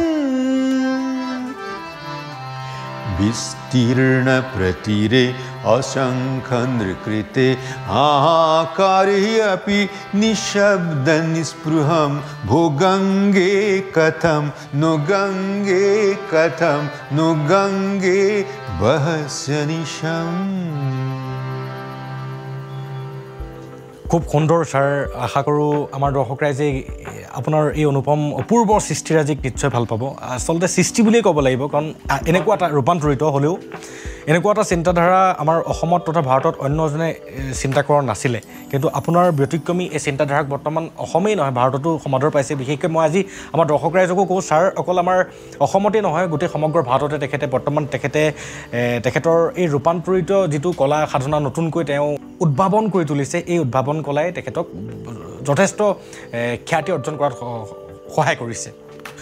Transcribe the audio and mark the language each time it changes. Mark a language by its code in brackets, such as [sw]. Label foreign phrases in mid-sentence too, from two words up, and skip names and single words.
[sa] विस्तीर्ण प्रतीरे असंख्य नृकृते हाहाकारे अपि निःशब्दं निस्पृहं भूगंगे कथं नु गंगे कथं नु गंगे बहस्य निशम [as] খুব সুন্দৰ ছাৰ আশা কৰোঁ আমাৰ দৰ্শক ৰাইজে আপোনাৰ এই অনুপম অপূৰ্ব সৃষ্টিৰাজিক নিশ্চয় ভাল পাব আচলতে সৃষ্টি বুলিয়ে ক'ব লাগিব কাৰণ এনেকুৱা এটা ৰূপান্তৰিত হ'লেও এনেকুৱা এটা চিন্তাধাৰা আমাৰ অসমত তথা ভাৰতত অন্যজনে চিন্তা কৰা নাছিলে কিন্তু আপোনাৰ ব্যতিক্ৰমী এই চিন্তাধাৰাক বৰ্তমান অসমেই নহয় ভাৰততো সমাদৰ পাইছে বিশেষকৈ মই আজি আমাৰ দৰ্শক ৰাইজকো কওঁ ছাৰ অকল আমাৰ অসমতেই নহয় গোটেই সমগ্ৰ ভাৰততে তেখেতৰ এই ৰূপান্তৰিত যিটো কলা সাধনা নতুনকৈ তেওঁ উদ্ভাৱন কৰি তুলিছে এই উদ্ভাৱন কলাই তেখেতক যথেষ্ট খ্যাতি অৰ্জন কৰাত সহায় কৰিছে